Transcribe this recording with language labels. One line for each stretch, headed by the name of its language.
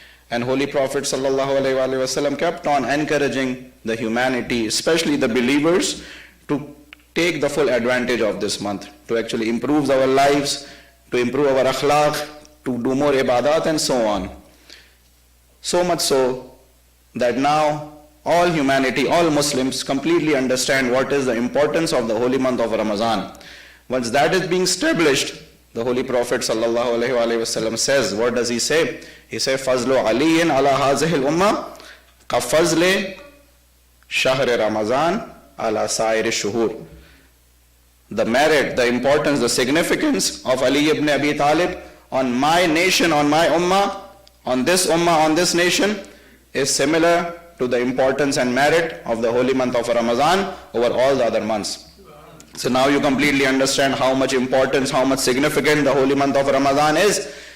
English: And Holy Prophet ﷺ kept on encouraging the humanity, especially the believers, to take the full advantage of this month, to actually improve our lives, to improve our akhlaq, to do more ibadat and so on. So much so that now all humanity, all Muslims completely understand what is the importance of the holy month of Ramadan. Once that is being established, the Holy Prophet ﷺ says, what does he say?
Arabic: He says, فَضْلُ عَلِيٍّ عَلَى هَذِهِ الْأُمَّةِ كَفَضْلِ شَهْرِ رَمَضَانَ عَلَى سَائِرِ الشُّهُورِ.
English: The merit, the importance, the significance of Ali ibn Abi Talib on my nation, on my ummah, on this nation, is similar to the importance and merit of the holy month of Ramadan over all the other months. So now you completely understand how much importance, how much significant the holy month of Ramadan is.